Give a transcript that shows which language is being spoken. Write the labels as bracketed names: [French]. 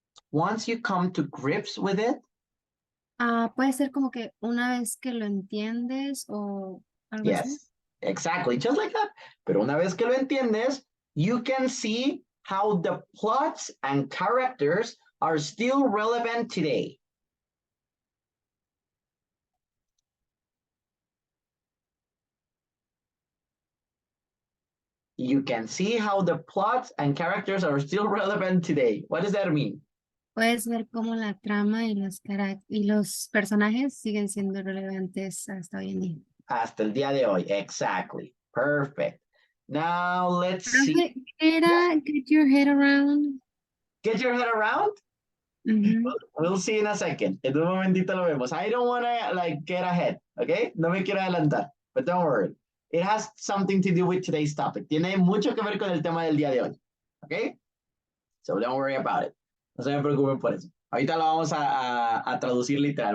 [English] once you come to grips with it, [Spanish] Puede ser como que una vez que lo entiendes o algo así. [English] yes, exactly, just like that. [Spanish] Pero una vez que lo entiendes, [English] you can see how the plots and characters are still relevant today. You can see how the plots and characters are still relevant today. What does that mean? [Spanish] Puedes ver cómo la trama y los personajes siguen siendo relevantes hasta hoy en día. Hasta el día de hoy, [English] exactly. Perfect. Now let's see. [Spanish] Profe, ¿qué era [English] get your head around? Get your head around. Ujú. We'll see in a second. [Spanish] En un momentito lo vemos. [English] I don't want to like get ahead, okay? [Spanish] No me quiero adelantar, [English] but don't worry. It has something to do with today's topic. [Spanish] Tiene mucho que ver con el tema del día de hoy, okay? [English] So don't worry about it. [Spanish] No se me preocupen por eso. Ahorita lo vamos a traducir literal.